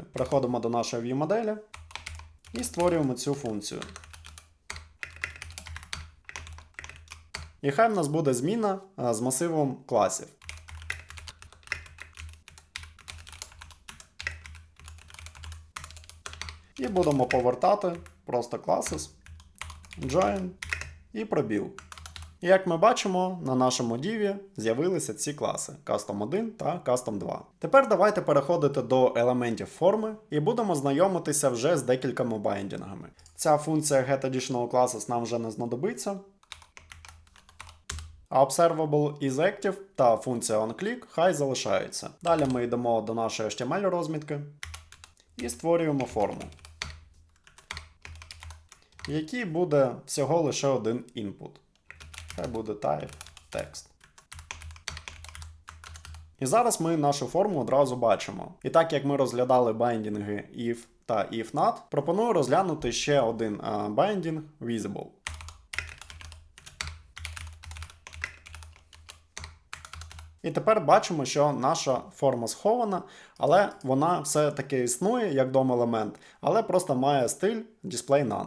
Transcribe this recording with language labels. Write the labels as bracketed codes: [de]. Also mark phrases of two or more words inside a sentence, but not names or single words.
[uk] Переходимо до нашої view-моделі і створюємо цю функцію. І хай в нас буде зміна з масивом класів. І будемо повертати просто [en] classes, join [uk] і пробіл. І як ми бачимо, на нашому div з'явилися ці класи Custom 1 та Custom 2. Тепер давайте переходити до елементів форми і будемо знайомитися вже з декількома байдінгами. Ця функція getAdditionalClasses нам вже не знадобиться. А [en] Observable is Active [uk] та функція onClick хай залишаються. Далі ми йдемо до нашої HTML розмітки і створюємо форму, в якій буде всього лише один input. Хай буде [en] type text. [uk] І зараз ми нашу форму одразу бачимо. І так як ми розглядали байдінги if та [en] if not, [uk] пропоную розглянути ще один байдінг visible. І тепер бачимо, що наша форма схована, але вона все-таки існує як DOM-елемент, але просто має стиль [en] display none.